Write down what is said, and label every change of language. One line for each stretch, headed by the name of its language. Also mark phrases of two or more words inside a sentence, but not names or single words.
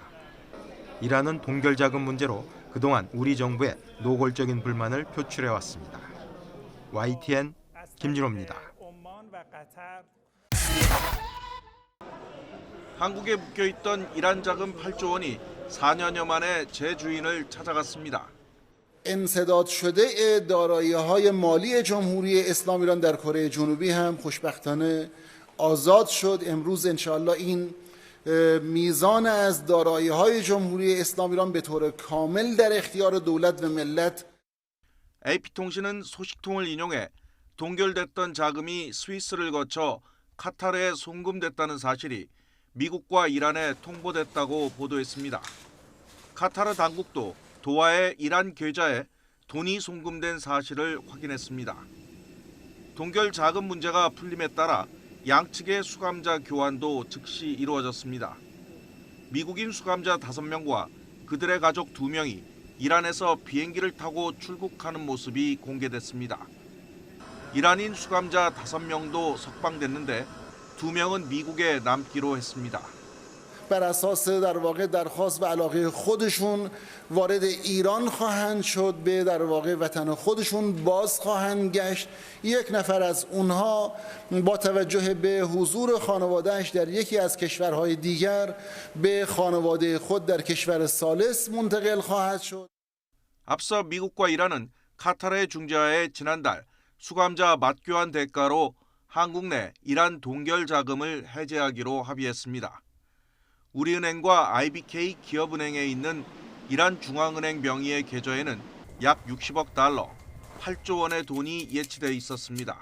Korean: 이란은 동결 자금 문제로 그동안 우리 정부에 노골적인 불만을 표출해왔습니다. YTN 김진호입니다. 한국에 묶여있던 이란 자금 8조 원이 4년여 만에 재주인을 찾아갔습니다.
Persian: انسداد شده دارایی‌های مالی جمهوری اسلامی ایران در کره جنوبی هم خوشبختانه آزاد شد. امروز انشاءالله این میزان از دارایی‌های جمهوری اسلامی ایران به طور کامل در اختیار دولت و ملت.
Korean: AP통신은 소식통을 인용해 동결됐던 자금이 스위스를 거쳐 카타르에 송금됐다는 사실이 미국과 이란에 통보됐다고 보도했습니다. 카타르 당국도 도하의 이란 계좌에 돈이 송금된 사실을 확인했습니다. 동결 자금 문제가 풀림에 따라 양측의 수감자 교환도 즉시 이루어졌습니다. 미국인 수감자 5명과 그들의 가족 2명이 이란에서 비행기를 타고 출국하는 모습이 공개됐습니다. 이란인 수감자 5명도 석방됐는데 2명은 미국에 남기로 했습니다.
Persian: بر اساس در واقع درخواست و علاقه خودشون وارد ایران خواهند شد، به در واقع وطن خودشون باز خواهند گشت. یک نفر از اونها با توجه به حضور خانوادهش در یکی از کشورهای دیگر به خانواده خود در کشور ثالث منتقل خواهد شد.
Korean: 앞서 미국과 이란은 카타르의 중재하에 지난달 수감자 맞교환 대가로 한국 내 이란 동결 자금을 해제하기로 합의했습니다. 우리은행과 IBK 기업은행에 있는 이란 중앙은행 명의의 계좌에는 약 60억 달러, 8조 원의 돈이 예치돼 있었습니다.